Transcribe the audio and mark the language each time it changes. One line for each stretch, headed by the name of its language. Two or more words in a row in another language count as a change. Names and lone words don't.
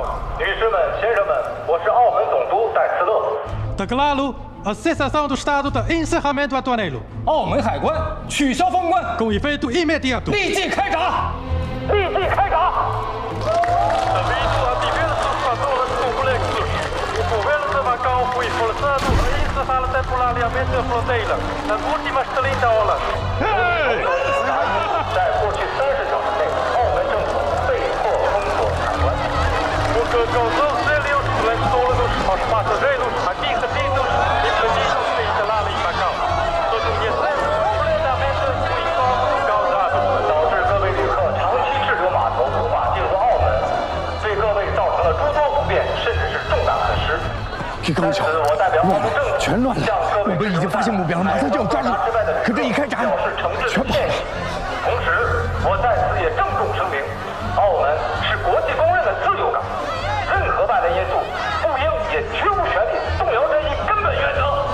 Chinese: 女士们、先生们，我是澳门总督戴斯勒。
Portuguese: Declaro a cessação do estado de encerramento aduaneiro.
Chinese: 澳门海关取消封关，
Portuguese: com efeito imediato.
Chinese: 立即开闸！立即开闸！
Portuguese: Devido a diversos fatores complexos, o governo de Macau foi forçado a encerrar temporariamente a fronteira nas últimas 30 horas.
Chinese: 在过去30小时内，澳门政府被迫封锁海关。
Portuguese: O que causou sérios transtornos aos passageiros aqui retidos e pedidos de instalar em Macau. Reconhecemos completamente o incômodo causado.
Chinese: 导致各位旅客长期滞留码头，无法进入澳门，对各位造成了诸多不便，甚至是重大损失。这刚巧，乱了，全乱了。我们已经发现目标了，马上就要抓住。可这一开闸，全跑了。同时，我在此也郑重声明，澳门是国际公认的自由港，任何外来因素不应也绝无权利动摇这一根本原则。